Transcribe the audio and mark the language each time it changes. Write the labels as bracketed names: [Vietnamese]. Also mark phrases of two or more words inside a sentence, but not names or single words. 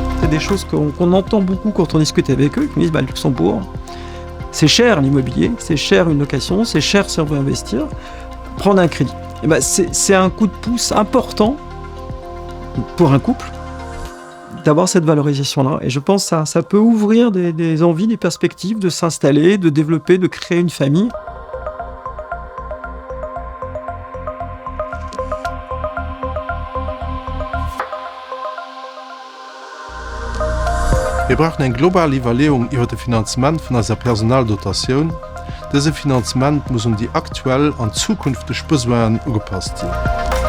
[French] des choses qu'on entend beaucoup quand on discute avec eux, qui me disent bah, Luxembourg, c'est cher l'immobilier, c'est cher une location, c'est cher si on veut investir, prendre un crédit. Et bah, c'est un coup de pouce important pour un couple d'avoir cette valorisation-là. Et je pense que ça peut ouvrir des envies, des perspectives de s'installer, de développer, de créer une famille. [Luxembourgish] Wir brauchen eng globale Evaluierung iwwer de Finanzment vun aser Personaldotatioun. Dese Finanzment muss die aktuell an zukünftig Besoen ugepasst sinn.